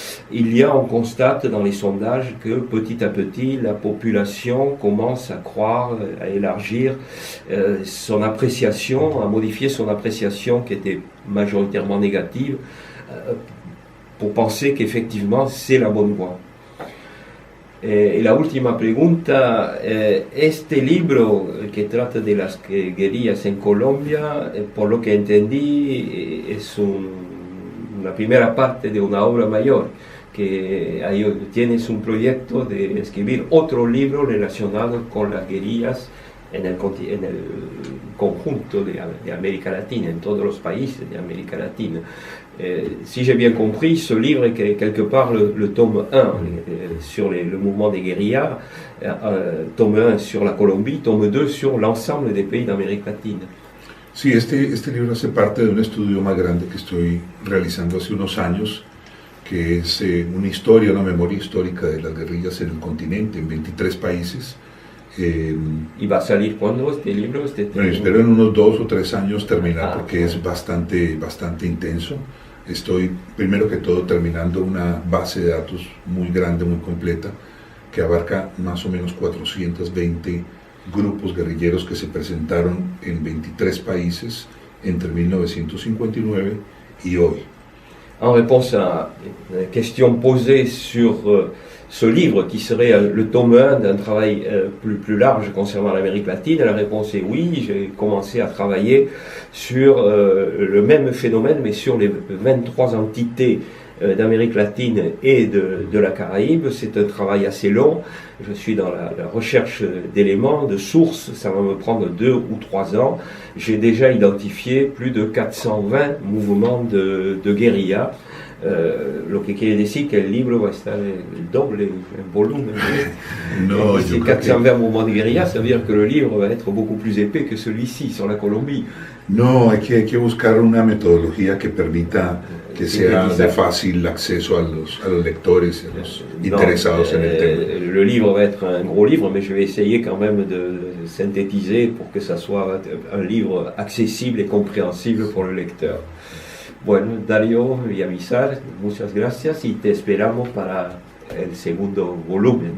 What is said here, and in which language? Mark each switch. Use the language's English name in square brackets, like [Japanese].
[French] on constate dans les sondages que petit à petit, la population commence à croire, à élargir son appréciation, à modifier son appréciation qui était majoritairement négative, pour penser qu'effectivement, c'est la bonne voie. [Spanish] Y la última pregunta, este libro que trata de las guerrillas en Colombia, por lo que entendí, es una primera parte de una obra mayor, que ahí tienes un proyecto de escribir otro libro relacionado con las guerrillas en el conjunto de América Latina, en todos los países de América Latina. [French] Si j'ai bien compris, ce livre est quelque part le tome 1 sur le mouvement des guérillas, tome 1 sur la Colombie, tome 2 sur l'ensemble des pays d'Amérique latine. [Spanish] Sí, este libro hace parte de un estudio más grande que estoy realizando hace unos años, que es una historia, una memoria histórica de las guerrillas en el continente, en 23 países. ¿Y va a salir cuándo este libro? Bueno, espero en unos 2 o 3 años terminar, porque es bastante intenso. Estoy, primero que todo, terminando una base de datos muy grande, muy completa, que abarca más o menos 420 grupos guerrilleros que se presentaron en 23 países entre 1959 y hoy. [French] En réponse à la question posée sur ce livre qui serait le tome 1 d'un travail plus large concernant l'Amérique latine, la réponse est oui, j'ai commencé à travailler sur le même phénomène mais sur les 23 entités d'Amérique latine et de la Caraïbe. C'est un travail assez long, je suis dans la recherche d'éléments, de sources, ça va me prendre 2 ou 3 ans. J'ai déjà identifié plus de 420 mouvements de guérilla. [Spanish] Lo que quiere decir que el libro va a estar el doble en volumen. No, [French] si 420 mouvements de guérilla, ça veut dire que le livre va être beaucoup plus épais que celui-ci sur la Colombie. [Spanish] No, hay que buscar una metodología que permita que sea de [French] Synthétisable. [Spanish] fácil acceso a los lectores y a los interesados en el tema. [French] Le livre va être un gros livre, mais je vais essayer quand même de synthétiser pour que ça soit un livre accesible et compréhensible pour le lecteur. [Spanish] Bueno, Dario Villamizar, muchas gracias y te esperamos para el segundo volumen